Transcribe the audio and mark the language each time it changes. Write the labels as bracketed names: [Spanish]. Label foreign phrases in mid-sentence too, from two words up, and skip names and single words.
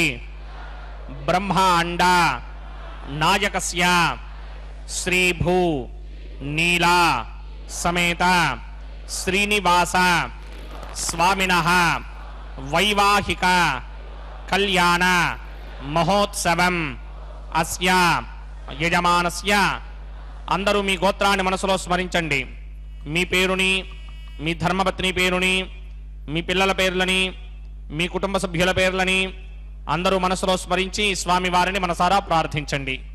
[Sanskrit] ब्रह्मांड नायकस्य श्रीभू नीला समेत श्रीनिवास स्वामिनः वैवाहिक कल्याण महोत्सवं अस्या యజమానస్య [Telugu] అందరూ మీ గోత్రాన్ని మనసులో స్మరించండి. మీ పేరుని, మీ ధర్మపత్ని పేరుని, మీ పిల్లల పేర్లని, మీ కుటుంబ సభ్యుల పేర్లని అందరూ మనసులో స్మరించి స్వామి వారిని మనసారా ప్రార్థించండి.